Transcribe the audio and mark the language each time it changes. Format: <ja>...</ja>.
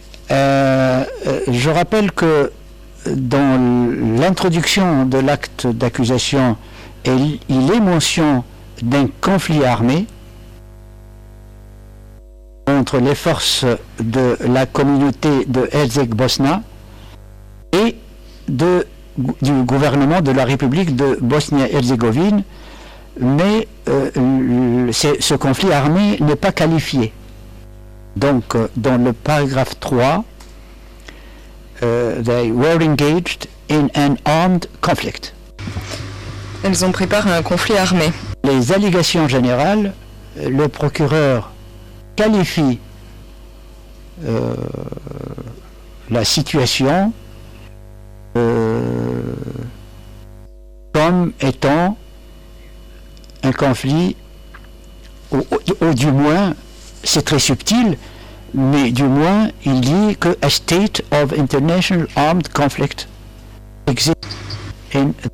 <fr>Je rappelle que dans l'introduction de l'acte d'accusation, il est mention d'un conflit armé entre les forces de la communauté de Herzeg-Bosna et du gouvernement de la République de Bosnie-Herzégovine, mais ce conflit armé n'est pas qualifié. Donc, dans le paragraphe 3,</fr> <en>they were engaged in an armed conflict.</en> <fr>Elles ont pris part à un conflit armé. Les allégations générales, le procureur qualifie la situation comme étant un conflit, ou du moins, c'est très subtil, mais du moins il dit que</fr> <en>a state of international armed conflict exists in.</en>